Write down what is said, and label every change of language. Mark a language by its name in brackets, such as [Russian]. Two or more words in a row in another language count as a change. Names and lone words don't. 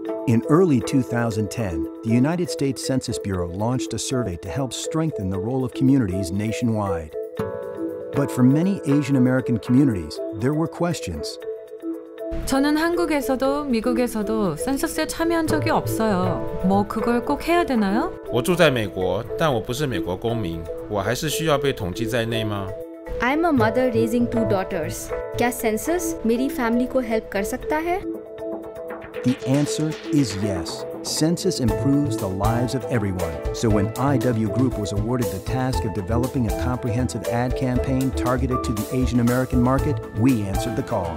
[English] In early 2010, the United States Census Bureau launched a survey to help strengthen the role of communities nationwide. But for many Asian American communities, there were questions. [Korean] 저는 한국에서도 미국에서도 센서스에 참여한 적이 없어요. 뭐 그걸 꼭 해야 되나요? [Chinese] 我住在美国，但我不是美国公民，我还是需要被统计在内吗？ [English] I'm a mother raising 2 daughters. [Hindi] क्या census मेरी family को help कर सकता है? [English] The answer is yes. Census improves the lives of everyone. So when IW Group was awarded the task of developing a comprehensive ad campaign targeted to the Asian American market, we answered the call.